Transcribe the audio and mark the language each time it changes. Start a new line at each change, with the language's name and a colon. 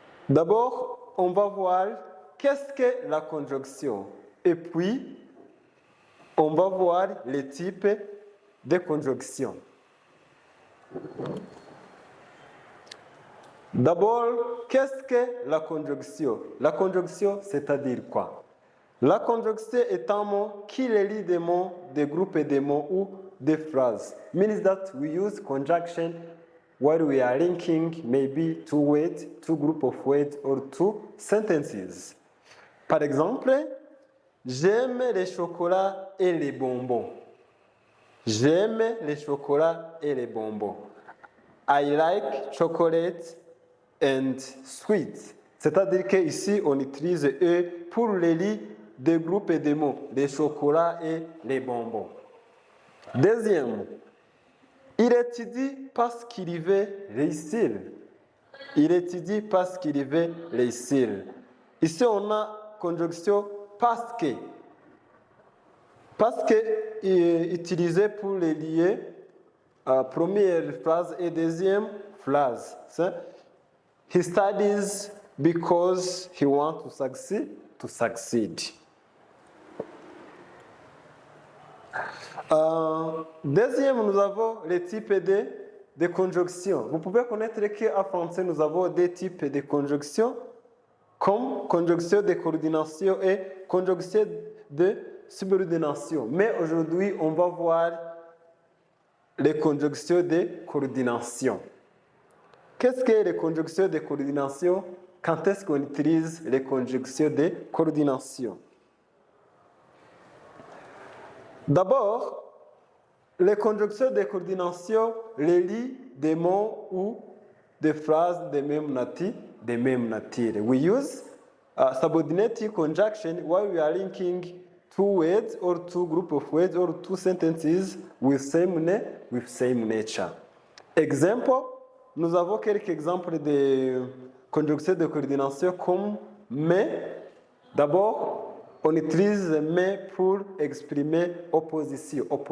French: D'abord, on va voir qu'est-ce que la conjonction et puis on va voir les types de conjonction. D'abord, qu'est-ce que la conjonction? La conjonction, c'est-à-dire quoi? La conjonction est un mot qui relie des mots, des groupes de mots ou des phrases.
English: Means that we use conjunction while we are linking maybe two words, two group of words or two sentences.
French: Par exemple, j'aime les chocolats et les bonbons. J'aime les chocolats et les bonbons.
English: I like chocolate and sweets.
French: C'est-à-dire qu'ici, on utilise eux pour relier des groupes de mots, les chocolats et les bonbons. Deuxième, il étudie parce qu'il veut réussir. Il étudie parce qu'il veut réussir. Ici, on a conjonction parce que. Parce que utilisé pour les lier première phrase et deuxième phrase.
English: He studies because he wants to succeed.
French: Deuxième, nous avons les types de conjonctions. Vous pouvez connaître qu'en français, nous avons deux types de conjonctions, comme conjonction de coordination et conjonction de subordination. Mais aujourd'hui, on va voir les conjonctions de coordination. Qu'est-ce que les conjonctions de coordination? Quand est-ce qu'on utilise les conjonctions de coordination? D'abord, les conjonctions de coordination relient des mots ou des phrases de même nature.
English: We use subordinating conjunction while we are linking two words or two group of words or two sentences with same nature.
French: Exemple, nous avons quelques exemples de conjonctions de coordination comme mais. D'abord, on utilise mais pour exprimer opposition.